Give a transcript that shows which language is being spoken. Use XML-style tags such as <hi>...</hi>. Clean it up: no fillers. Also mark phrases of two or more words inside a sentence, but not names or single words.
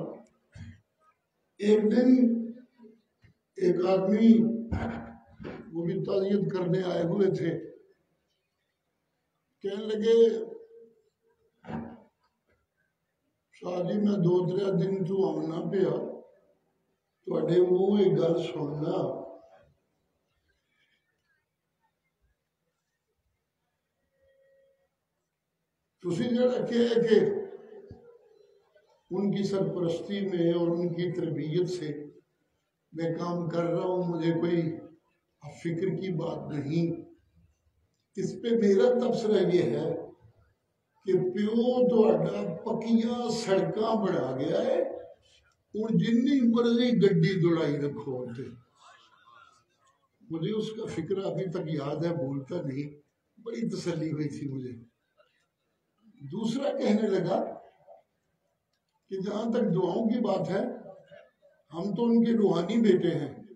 <ur>ایک دن ایک آدمی وہ بھی تعزیت کرنے آئے ہوئے تھے، کہنے لگے شادی میں 2-3 دن تو</ur> <pa>آنا پیا، تواڈے منہ ایک گل سننا. تسی جڑا</pa> <ur>کہے کہ ان کی سرپرستی میں اور ان کی تربیت سے میں کام کر رہا ہوں، مجھے کوئی فکر کی بات نہیں. اس پہ میرا تبصرہ یہ ہے کہ</ur> <pa>پیو تہاڈا پکیاں سڑکاں بنا گیا ہے، ہن جنی مرضی گڈی دوڑائی رکھو.</pa> <ur>مجھے اس کا فکر ابھی تک یاد ہے، بھولتا نہیں، بڑی تسلی ہوئی تھی مجھے. دوسرا کہنے لگا کہ جہاں تک دعاؤں کی بات ہے ہم تو ان کے روحانی بیٹے ہیں.</ur>